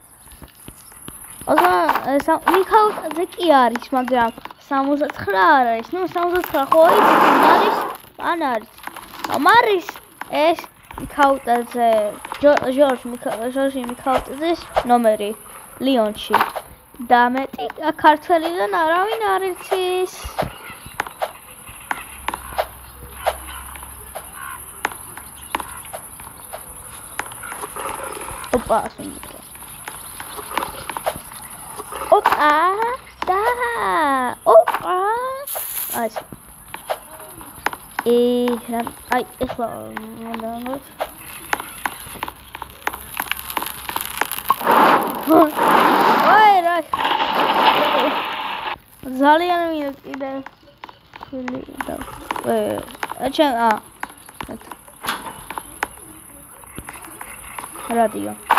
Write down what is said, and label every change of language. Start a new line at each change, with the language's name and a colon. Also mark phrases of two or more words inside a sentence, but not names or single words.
Georgian: მიქაუტაძე კი არის, მაგრამ 69 არ არის. ნუ 69 ხო არის? ან არის. ამარის ეს მიქაუტაძე ჟორჟ მიქაუტაძის ნომერი ლიონში. და მეტი ქართველიდან არავინ არ იცის. Opa, Opa, da, Opa. Ai, ეხლა მანდანოთ. Ой, რა. ძალიან მინდა კიდე. Radio.